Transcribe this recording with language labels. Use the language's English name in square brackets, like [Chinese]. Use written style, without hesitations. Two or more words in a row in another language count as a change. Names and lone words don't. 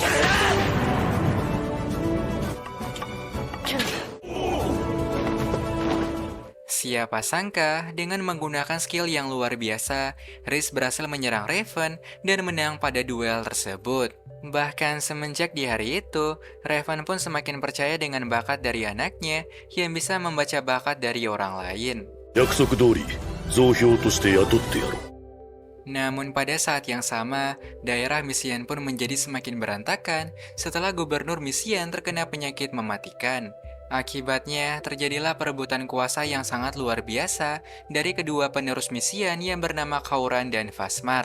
[Indonesian] Siapa sangka, dengan menggunakan skill yang luar biasa, Riz berhasil menyerang Raven dan menang pada duel tersebut. Bahkan semenjak di hari itu, Raven pun semakin percaya dengan bakat dari anaknya yang bisa membaca bakat dari orang lain. [Japanese] 約束通り増票として雇ってやろう。 [Indonesian] Namun pada saat yang sama, daerah Misian pun menjadi semakin berantakan setelah gubernur Misian terkena penyakit mematikan. Akibatnya, terjadilah perebutan kuasa yang sangat luar biasa dari kedua penerus misian yang bernama Kauran dan Fasmar.